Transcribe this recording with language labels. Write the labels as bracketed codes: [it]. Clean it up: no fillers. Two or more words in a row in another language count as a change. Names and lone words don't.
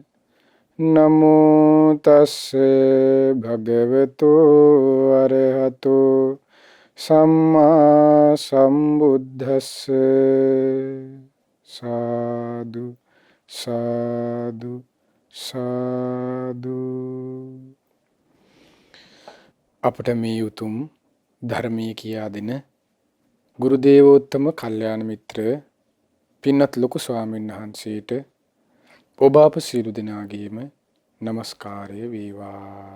[pi] නමෝ තස්සේ භගවතෝ අරහතෝ සම්මා සම්බුද්දස්සේ. [si] සාදු සාදු සාදු. අපට මේ උතුම් ධර්මයේ කියා දෙන ගුරු දේවෝත්තම කල්යාණ මිත්‍ර පින්වත් ලොකු ස්වාමීන් වහන්සේට ඔබ අප සියලු දෙනාගේම নমස්කාරය වේවා.